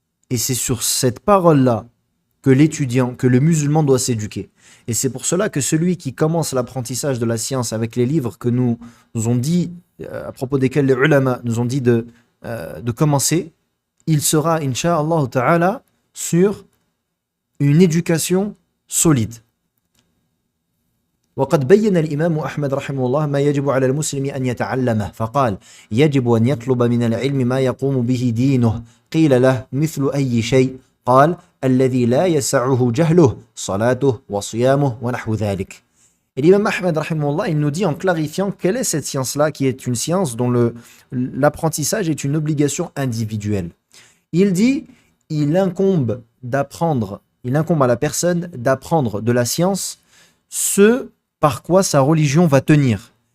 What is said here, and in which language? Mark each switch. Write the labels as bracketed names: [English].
[French] Et c'est sur cette parole-là que l'étudiant, que le musulman doit s'éduquer. Et c'est pour cela que celui qui commence l'apprentissage de la science avec les livres que nous ont dit, à propos desquels les ulama nous ont dit de commencer, il sera, incha'Allah ta'ala, sur une éducation solide. [Arabic] وقد بين الإمام أحمد رحمه الله ما يجب على المسلم أن يتعلمه فقال يجب أن يطلب من العلم ما يقوم به دينه قيل له مثل أي شيء قال الذي لا يسعه جهله صلاته وصيامه ونحو ذلك. [French] Et l'imam Ahmed rahimahullah, il nous dit en clarifiant quelle est cette science-là qui est une science dont l'apprentissage est une obligation individuelle. Il dit il incombe à la personne d'apprendre de la science ce par quoi sa religion va tenir.